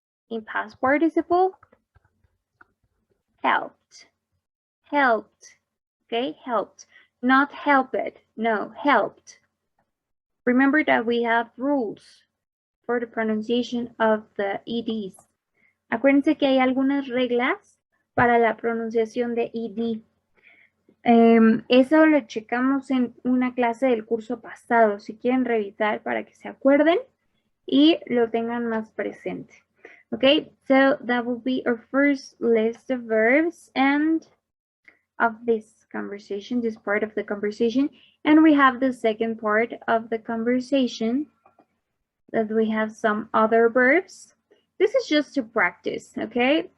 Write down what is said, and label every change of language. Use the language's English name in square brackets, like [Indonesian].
[English] In past participle, helped. Helped. Okay, helped. Not helped. No, helped. Remember that we have rules for the pronunciation of the EDs. [Spanish] Acuérdense que hay algunas reglas para la pronunciación de ED. Eso lo checamos en una clase del curso pasado, si quieren revisar para que se acuerden y lo tengan más presente. [English] Okay, so that will be our first list of verbs and of this conversation, this part of the conversation. And we have the second part of the conversation that we have some other verbs. This is just to practice, okay?